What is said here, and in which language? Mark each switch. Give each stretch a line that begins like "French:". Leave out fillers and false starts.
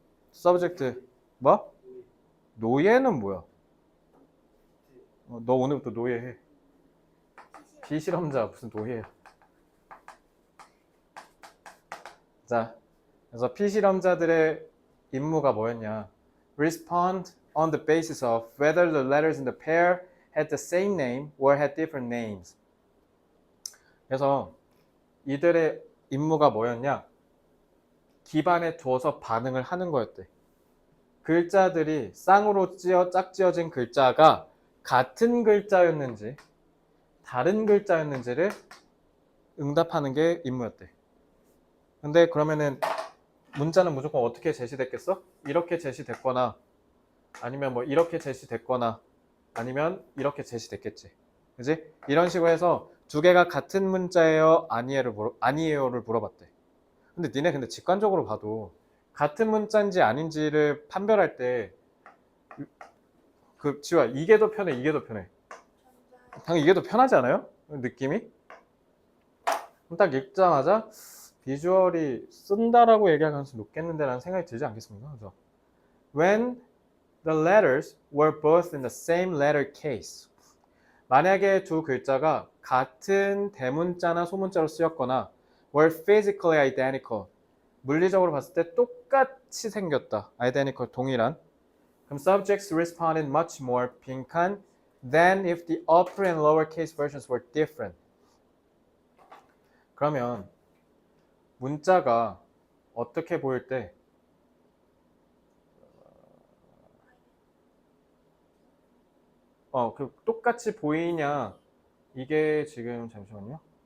Korean: 서브젝트 뭐? 노예는 뭐야? 너 오늘부터 노예해. 비실험자 무슨 노예야. 자, 그래서 피실험자들의 임무가 뭐였냐?
English: Respond on the basis of whether the letters in the pair had the same name or had different names.
Korean: 그래서 이들의 임무가 뭐였냐? 기반에 두어서 반응을 하는 거였대. 글자들이 쌍으로 짝지어진 글자가 같은 글자였는지 다른 글자였는지를 응답하는 게 임무였대. 근데 그러면은 문자는 무조건 어떻게 제시됐겠어? 이렇게 제시됐거나 아니면 뭐 이렇게 제시됐거나 아니면 이렇게 제시됐겠지. 그지? 이런 식으로 해서 두 개가 같은 문자예요? 아니에요를 물어봤대. 근데 니네 근데 직관적으로 봐도 같은 문자인지 아닌지를 판별할 때 지우야 이게 더 편해 이게 더 편해? 당연히 이게 더 편하지 않아요? 느낌이? 딱 읽자마자 비주얼이 쓴다라고 얘기할 가능성이 높겠는데 라는 생각이 들지 않겠습니까? 그죠?
English: When the letters were both in the same letter case.
Korean: 만약에 두 글자가 같은 대문자나 소문자로 쓰였거나
English: were physically identical.
Korean: 물리적으로 봤을 때 똑같이 생겼다. identical, 동일한. 그럼
English: subjects responded much more
Korean: 빈칸
English: than if the upper and lower case versions were different.
Korean: 그러면 문자가 어떻게 보일 때 그 똑같이 보이냐 이게 지금 잠시만요.